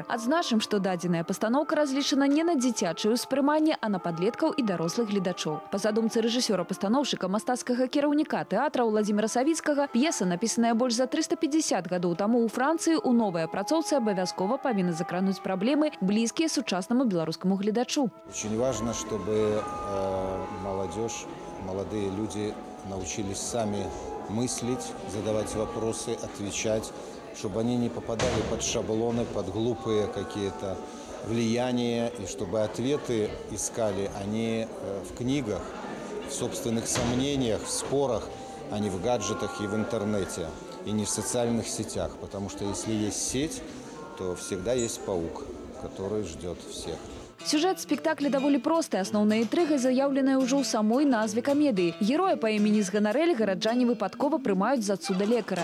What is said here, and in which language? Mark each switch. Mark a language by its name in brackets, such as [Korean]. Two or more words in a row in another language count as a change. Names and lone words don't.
[Belarusian] Адзначым, што дадзеная пастаноўка разлічана не на дзіцячае ўспрыманне, а на падлеткаў і дарослых гледачоў. Па задумцы рэжысёра-пастаноўшчыка мастацкага кіраўніка тэатра Владзіміра Савіцкага, п'еса, напісаная больш за 350 гадоў таму ў Францыі, у новай апрацоўцы абавязкова павінна закрануць праблемы, блізкія сучаснаму беларускаму гледачу. [Russian] Очень важно, чтобы молодежь, молодые люди научились сами мыслить, задавать вопросы, отвечать, чтобы они не попадали под шаблоны, под глупые какие-то влияния, и чтобы ответы искали они в книгах, в собственных сомнениях, в спорах, а не в гаджетах и в интернете, и не в социальных сетях. Потому что если есть сеть, то всегда есть паук, который ждет всех. [Belarusian] Сюжет спектакля даволі просты. Асноўная інтрыга заяўленая ўжо ў самой назве камедыі. Героя па імені Зганарэль гараджане выпадкова прымаюць за цуда-лекара.